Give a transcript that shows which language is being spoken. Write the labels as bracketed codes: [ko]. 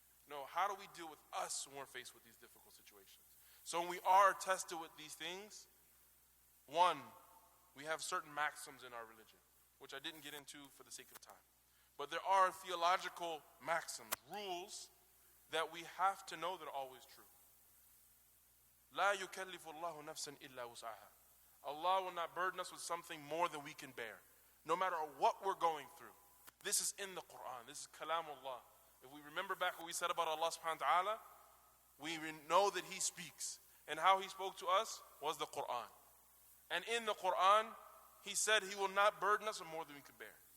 [en] No, how do we deal with us when we're faced with these difficult situations? So when we are tested with these things, one, we have certain maxims in our religion, which I didn't get into for the sake of time. But there are theological maxims, rules that we have to know that are always true. [ar] لا يكلف الله نفسا إلا وسعها. [en] Allah will not burden us with something more than we can bear, no matter what we're going through. This is in the Quran. This is Kalamullah. If we remember back what we said about Allah subhanahu wa ta'ala, we know that He speaks. And how He spoke to us was the Quran. And in the Quran, He said He will not burden us with more than we can bear.